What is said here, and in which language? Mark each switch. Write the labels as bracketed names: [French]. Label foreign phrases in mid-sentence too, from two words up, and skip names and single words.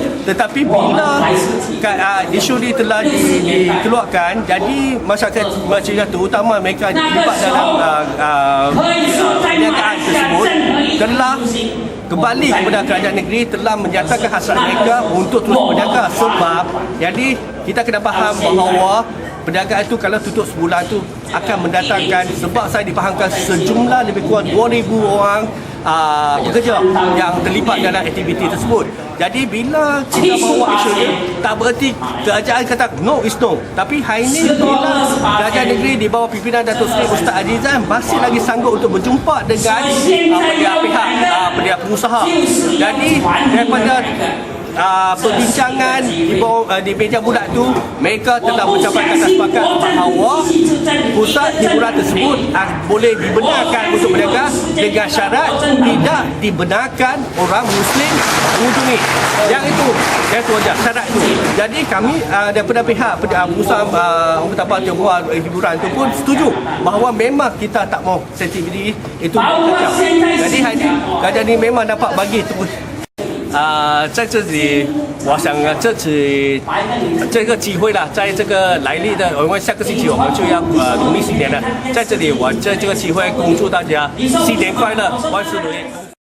[Malay] Tetapi bila isu ni telah dikeluarkan, jadi masyarakat terutama mereka terlibat dalam perniagaan tersebut telah kembali kepada kerajaan negeri telah menyatakan hasrat mereka untuk terus berniaga sebab jadi kita kena faham bahawa perniagaan itu kalau tutup sebulan tu akan mendatangkan sebab saya difahamkan sejumlah lebih kurang 2,000 orang pekerja yang terlibat dalam aktiviti tersebut. Jadi bila kita bawa isu ni tak bererti kerajaan kata [English] no is no. [Malay] Tapi hari ini bila kerajaan negeri di bawah pimpinan Datuk Seri Ustaz Azizan masih lagi sanggup untuk berjumpa dengan pihak pengusaha. Jadi daripada perbincangan di meja bulat tu mereka telah mencapai kata sepakat bahawa pusat hiburan tersebut boleh dibenarkan untuk berniaga dengan syarat tidak dibenarkan orang Muslim mengunjungi. Yang itu saja syarat tu. Jadi kami daripada pihak pusat Tionghoa hiburan tu pun setuju bahawa memang kita tak mau sensitivity itu kacau. Jadi hari ini kerajaan ini memang dapat bagi terus [Chinese] 在这里，我想这次这个机会啦，在这个来历的，因为下个星期我们就要农历新年了，在这里我这个机会恭祝大家新年快乐，万事如意。